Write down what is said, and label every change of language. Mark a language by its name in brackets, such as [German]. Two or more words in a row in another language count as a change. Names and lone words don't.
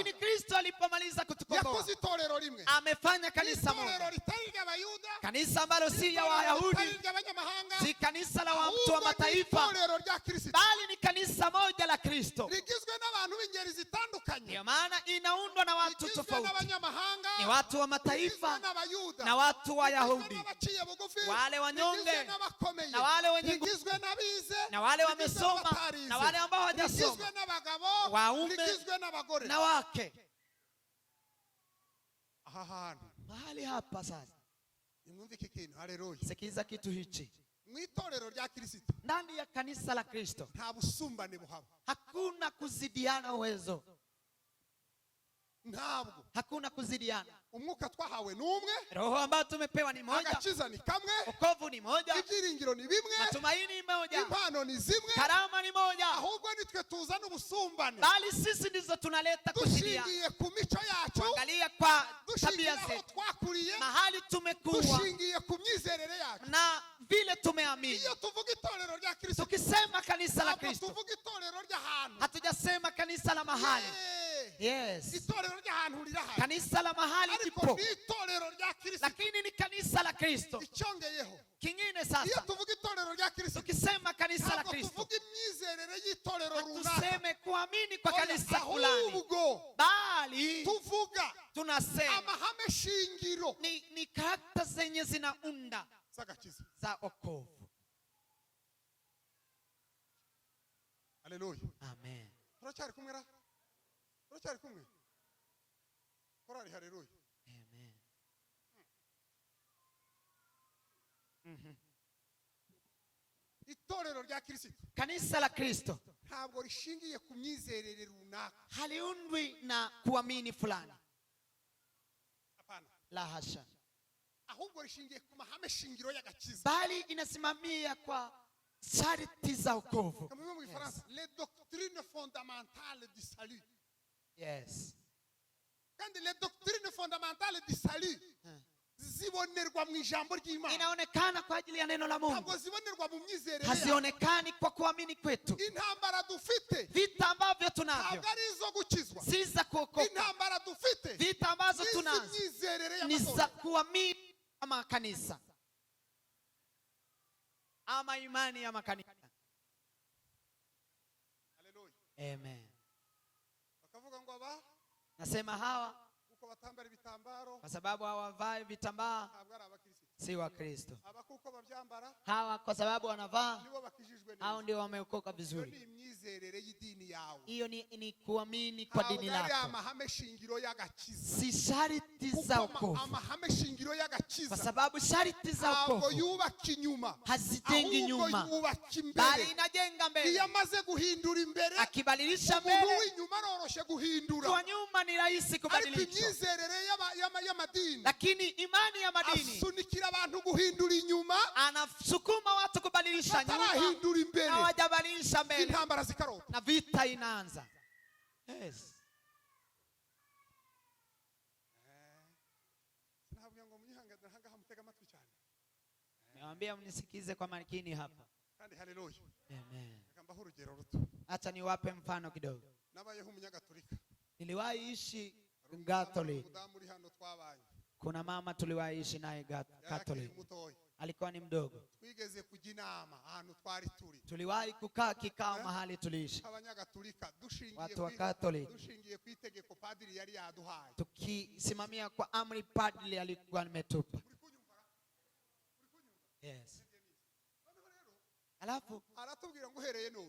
[Swahili] Lakini Kristo alipomaliza kutukomboa [Kinyarwanda] yakoze itorero rimwe, [Swahili] amefanya kanisa [Kinyarwanda] itorero [Swahili] moja. [Kinyarwanda] ritari ry'Abayuda, [Swahili] Kanisa ambalo si ya [Kinyarwanda] ritari [Swahili] Wayahudi, [Kinyarwanda] ry'abanyamahanga, [Swahili] si kanisa la watu wa [Kinyarwanda] ahubwo ni [Swahili] mataifa, [Kinyarwanda] itorero rya Kristo [Swahili] bali ni kanisa moja la Kristo. [Kinyarwanda] rigizwe n'abantu b'ingeri zitandukanye, [Swahili] Ndio maana inaundwa na watu [Kinyarwanda] rigizwe [Swahili] tofauti. [Kinyarwanda] n'abanyamahanga, [Swahili] Ni watu wa [Kinyarwanda] rigizwe [Swahili] mataifa [Kinyarwanda] n'Abayuda, [Swahili] na watu wa [Kinyarwanda] rigizwe [Swahili] Yahudi, [Kinyarwanda] n'abaciye bugufi, [Swahili] wale wanyonge [Kinyarwanda] rigizwe n'abakomeye, [Swahili] na wale wenye nguvu, [Kinyarwanda] rigizwe n'abize [Swahili] na wale [Kinyarwanda] rigizwe [Swahili] wamesoma [Kinyarwanda] n'abatarize, [Swahili] na wale ambao hawajasoma, [Kinyarwanda] rigizwe n'abagabo, [Swahili] waume [Kinyarwanda] rigizwe n'abagore. [Swahili] na wake. [Kinyarwanda] Aha hantu [Swahili] Mahali hapa sasa, [Kinyarwanda] nimwumve iki kintu. Haleluya. [Swahili] sikiza kitu hichi. [Kinyarwanda] Mu itorero rya Kristo [Swahili] Ndani ya kanisa la Kristo [Kinyarwanda] nta busumbane buhaba, [Swahili] hakuna kuzidiana uwezo, [Kinyarwanda] ntabwo. [Swahili] hakuna kuzidiana. [Kinyarwanda] Umwuka twahawe ni umwe, [Swahili] Roho ambayo tumepewa ni moja, [Kinyarwanda] agakiza ni kamwe, [Swahili] wokovu ni moja, [Kinyarwanda] ibyiringiro ni bimwe, [Swahili] matumaini ni moja, [Kinyarwanda] impano ni zimwe, [Swahili] karama ni moja, [Kinyarwanda] ahubwo nitwe tuzana ubusumbane [Swahili] bali sisi ndizo tunaleta kuzidiana. [Kinyarwanda] dushingiye ku mico yacu, [Swahili] Angalia kwa [Kinyarwanda] dushingiye [Swahili] tabia [Kinyarwanda] aho [Swahili] zetu, [Kinyarwanda] twakuriye, [Swahili] mahali tumekuwa [Kinyarwanda] dushingiye ku myizerere yacu. [Swahili] na vile tumeamini. [Kinyarwanda] Iyo tuvuga itorero rya Kristo [Swahili] Tukisema kanisa la [Kinyarwanda] ntabwo [Swahili] Kristo [Kinyarwanda] tuvuga itorero ry'ahantu. [Swahili] hatujasema kanisa la mahali. [Kinyarwanda] Yes, Itorero ry'ahantu rirahari, [Swahili] kanisa la mahali [Kinyarwanda] ariko [Swahili] lipo, [Kinyarwanda] ni itorero rya Kristo. [Swahili] lakini ni kanisa la Kristo. [Kinyarwanda] Icyongeyeho, [Swahili] Kingine [Kinyarwanda] iyo [Swahili] sasa, [Kinyarwanda] tuvuga itorero rya Kristo [Swahili] tukisema kanisa la [Kinyarwanda] ntabwo [Swahili] Kristo [Kinyarwanda] tuvuga imyizerere y'itorero runaka, [Swahili] tuseme kuamini kwa kanisa fulani, [Kinyarwanda] ahubwo [Swahili] bali [Kinyarwanda] tuvuga [Swahili] tunasema [Kinyarwanda] amahame shingiro [Swahili] ni karakta zenye zinaunda [Kinyarwanda] z'agakiza. [Swahili] za wokovu. [Kinyarwanda] Haleluya. [Swahili] Amen. [Kinyarwanda] Turacyari kumwe ra? Turacyari kumwe? Korari haleluya. [Swahili] Amen. [Kinyarwanda] Itorero rya Kristo [Swahili] Kanisa la Kristo [Kinyarwanda] nta ntabwo rishingiye ku myizerere runaka. [Swahili] haliundwi na kuamini fulani. Hapana. La hasha. [Kinyarwanda] Ahubwo rishingiye ku mahame shingiro y'agakiza. [Swahili] Bali inasimamia kwa sharti za wokovu. [Kinyarwanda] Kama mu Gifaransa, [French] les doctrines fondamentales du salut. [Kinyarwanda] Yes. Kandi [French] les doctrines fondamentales du salut [Kinyarwanda] zibonerwa mu ijambo ry'Imana. [Swahili] Inaonekana kwa ajili ya neno la Mungu. [Kinyarwanda] Ntabwo zibonerwa mu myizerere. [Swahili] Hazionekani kwa kuamini kwetu. [Kinyarwanda] Intambara dufite, [Swahili] Vita ambavyo tunavyo [Kinyarwanda] ntabwo ari izo gukizwa. [Swahili] si za kuokoka. [Kinyarwanda] Intambara dufite, [Swahili] Vita ambazo tunazo [Kinyarwanda] myizerere [Swahili] ni za [Kinyarwanda] y'amatorero. [Swahili] kuamini ama kanisa ama imani ya makanisa. [Kinyarwanda] Haleluya. [Swahili] Amen. [Kinyarwanda] Bakavuga ngo aba [Swahili] Nasema hawa [Kinyarwanda] kuko batambara ibitambaro [Swahili] kwa sababu hawavai vitambaa [Kinyarwanda] ntabwo ari abakristo. [Swahili] si wa Kristo. [Kinyarwanda] Aba kuko babyambara [Swahili] Hawa kwa sababu wanavaa, [Kinyarwanda] nibo bakijijwe neza. [Swahili] hao ndio wameokoka [Kinyarwanda] Iyo [Swahili] vizuri. [Kinyarwanda] ni imyizerere y'idini yawe. [Swahili] Hiyo ni kuamini kwa dini [Kinyarwanda] Ntabwo ari [Swahili] lako, [Kinyarwanda] amahame shingiro y'agakiza. [Swahili] si sharti za [Kinyarwanda] Kuko [Swahili] wokovu, [Kinyarwanda] amahame shingiro y'agakiza [Swahili] kwa sababu sharti za [Kinyarwanda] ntabwo [Swahili] wokovu [Kinyarwanda] yubaka inyuma, [Swahili] hazitengi nyuma, [Kinyarwanda] ahubwo yubaka [Swahili] bali [Kinyarwanda] imbere. [Swahili] inajenga [Kinyarwanda] Iyo [Swahili] mbele. [Kinyarwanda] amaze guhindura imbere, [Swahili] Akibadilisha [Kinyarwanda] umuntu [Swahili] mbele, [Kinyarwanda] w'inyuma aroroshye guhindura. [Swahili] kwa nyuma ni rahisi [Kinyarwanda] Ariko [Swahili] kubadilishwa. [Kinyarwanda] imyizerere y'amadini [Swahili] Lakini imani ya madini [Kinyarwanda] asunikira abantu guhindura inyuma, [Swahili] anasukuma watu kubadilisha nyuma, [Kinyarwanda] batarahindura imbere, [Swahili] hawajabadilisha mbele [Kinyarwanda] intambara zikarota. [Swahili] na vita inaanza. Yes. [Kinyarwanda] Sinabwiye ngo munyihanganire hanga hamutega amatwi cyane. [Swahili] Niwaambia mnisikize kwa makini hapa. [Kinyarwanda] Kandi haleluya. [Swahili] Amen. [Kinyarwanda] Reka mbaho urugero ruto. [Swahili] Acha niwape mfano kidogo. [Kinyarwanda] Nabayeho umunyagatolika. [Swahili] Niliwahi ishi Catholic. [Kinyarwanda] Mudamu uri hano twabaye. [Swahili] Kuna mama tuliwahi ishi naye Catholic. [Kinyarwanda] Mutoya. [Swahili] Alikuwa ni mdogo. [Kinyarwanda] Twigeze kujya inama ahantu twari turi. [Swahili] Tuliwahi kukaa kikao mahali tuliishi. [Kinyarwanda] Abanyagatolika [Swahili] Watu wa Catholic. [Kinyarwanda] dushingiye ku itegeko padiri yari yaduhaye. [Swahili] Tukisimamia kwa amri padri alikuwa ametupa. Yes. Alafu [Kinyarwanda] Aratubwira ngo uhereye none